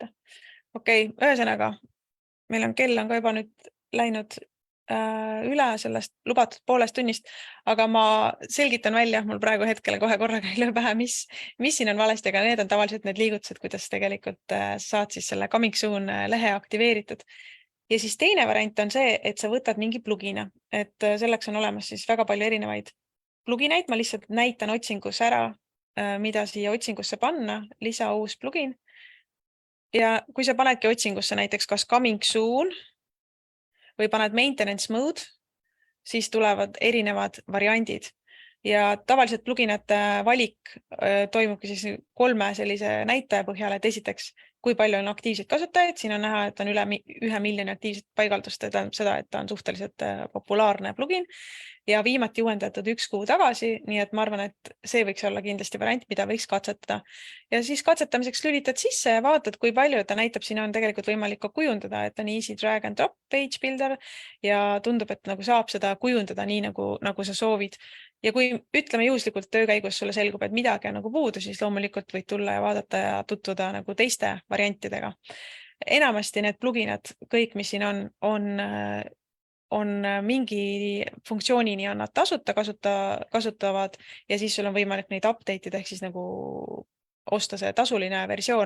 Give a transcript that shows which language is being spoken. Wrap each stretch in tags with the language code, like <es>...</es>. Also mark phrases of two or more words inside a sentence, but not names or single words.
<et>Okei, ühesõnaga, meil on kell on ka juba nüüd läinud üle sellest lubatud poolest tunnist, aga ma selgitan välja, mul praegu hetkel kohe korraga ei löö pähe, mis siin on valesti, aga need on tavaliselt need liigutused, kuidas tegelikult saad siis selle</et> <en>coming soon</en> <et>lehe aktiveeritud. Ja siis teine variant on see, et sa võtad mingi plugina, et selleks on olemas siis väga palju erinevaid plugineid, ma lihtsalt näitan otsingus ära, mida siia otsingusse panna, lisa uus plugin. Ja kui sa panedki otsingusse näiteks kas</et> <en>coming soon</en> <et>või paned</et> <en>maintenance mode,</en> <et>siis tulevad erinevad variandid. Ja tavaliselt pluginate valik toimubki siis 3 sellise näitaja põhjal, et esiteks, kui palju on aktiivseid kasutajaid, siin on näha, et on üle 1 miljoni aktiivset paigaldust, seda, et ta on suhteliselt populaarne plugin ja viimati uuendatud 1 kuu tagasi, nii et ma arvan, et see võiks olla kindlasti variant, mida võiks katsetada. Ja siis katsetamiseks lülitad sisse ja vaatad, kui palju ta näitab, siin on tegelikult võimalik ka kujundada, et on</et> <en>easy drag and drop page builder</en> <et>ja tundub, et nagu saab seda kujundada nii, nagu sa soovid. Ja kui ütleme juhuslikult töö käigus sulle selgub, et midagi on nagu puudu, siis loomulikult võid tulla ja vaadata ja tutvuda nagu teiste variantidega. Enamasti need pluginad, kõik, mis siin on mingi funktsioonini on nad tasuta kasutavad ja siis sul on võimalik neid update ida ehk siis nagu osta see tasuline versioon.</et>